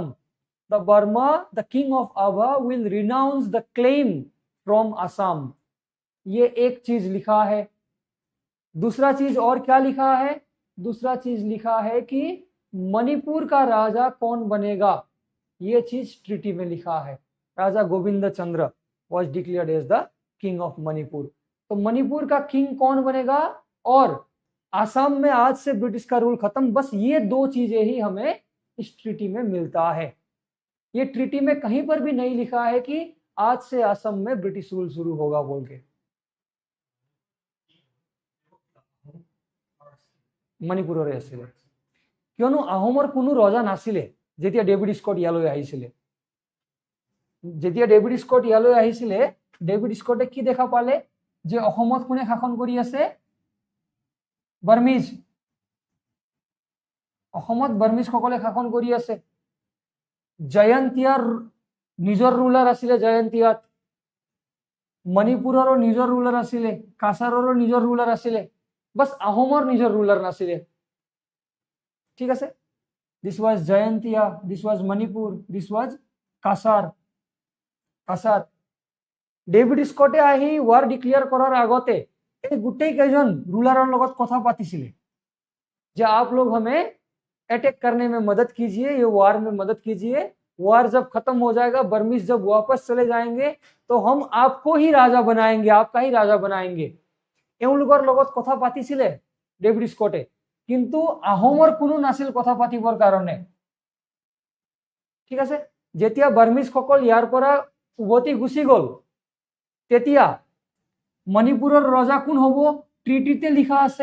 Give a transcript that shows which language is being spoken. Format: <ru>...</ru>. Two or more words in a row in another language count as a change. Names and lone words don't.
<en>The Burma, the King of Ava will renounce the claim from Assam.</en> <hi>ये एक चीज लिखा है। दूसरा चीज और क्या लिखा है? दूसरा चीज लिखा है कि मणिपुर का राजा कौन बनेगा, ये चीज ट्रीटी में लिखा है।</hi> <en>Raja Gobind Chandra was declared as the King of Manipur.</en> <hi>तो मणिपुर का किंग कौन बनेगा और असम में आज से ब्रिटिश का रूल खत्म, बस ये दो चीजें ही हमें इस ट्रीटी में मिलता है। ये ट्रीटी में कहीं पर भी नहीं लिखा है कि आज से असम में ब्रिटिश रूल शुरू होगा बोल के।</hi> <as>मणिपुररे आছিলে, কিয়নো আহোমৰ কোনো ৰজা নাছিলে যেতিয়া ডেভিড স্কট ইয়ালৈ আহিছিলে। যেতিয়া ডেভিড স্কট ইয়ালৈ আহিছিলে, ডেভিড স্কটে কি দেখা পালে যে অসমত কোনে শাসন কৰি আছে? বাৰ্মিজ। অসমত বাৰ্মিজ সকলে শাসন কৰি আছে। জয়ন্তীয়াৰ নিজৰ ৰুলাৰ আছিলে জয়ন্তীয়াত, মণিপুৰৰো নিজৰ ৰুলাৰ আছিলে, কাছাৰৰো নিজৰ ৰুলাৰ আছিলে, बस আহোমৰ নিজৰ ৰুলাৰ নাছিলে। ঠিক আছে,</as> <en>This was Jaintia, this was Manipur, this was Cachar.</en> <as>কাছাৰ ডেভিড স্কটে আহি</as> <en>war declare</en> <as>কৰাৰ আগতে এই গোটেই কেইজন ৰুলাৰৰ লগত কথা পাতিছিলে যে</as> <hi>आप लोग हमें अटैक करने में मदद कीजिए, ये वार में मदद कीजिए। वार जब खत्म हो जाएगा, बर्मीज जब वापस चले जाएंगे तो हम आपको ही राजा बनाएंगे, आपका ही राजा बनाएंगे।</hi> <as>এওঁলোকৰ লগত কথা পাতিছিলে ডেভিড স্কটে, কিন্তু আহোমৰ কোনো নাছিল কথা পাতিবৰ কাৰণে। ঠিক আছে, যেতিয়া বাৰ্মিজ সকল ইয়াৰ পৰা উভতি গুচি গল, তেতিয়া মণিপুৰৰ ৰজা কোন হ'ব ট্ৰিটিতে লিখা আছে।</as>